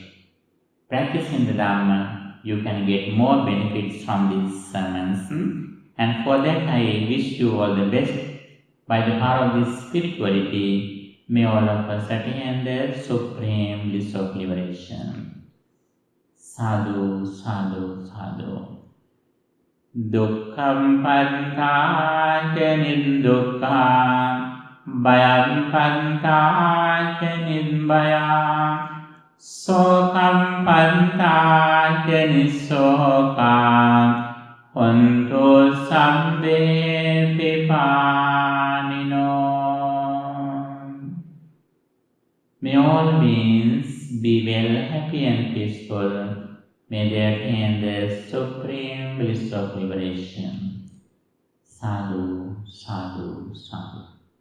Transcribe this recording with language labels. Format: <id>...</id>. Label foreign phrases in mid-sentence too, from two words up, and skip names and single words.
<en>Practicing the Dhamma, you can get more benefits from these sermons. And for that, I wish you all the best. By the power of this spirituality, may all of us attain the supreme bliss of liberation.</en> <pi>Sadhu, sadhu, sadhu. Dukkham pantā ca nirdukkha, bhayam pantā ca nirbhaya, sokam pantā ca nisoka, hontu sabbe pipanino.</pi> <en>May all beings be well, happy and peaceful. May they attain the supreme bliss of liberation.</en> <pi>Sadhu, sadhu, sadhu.</pi>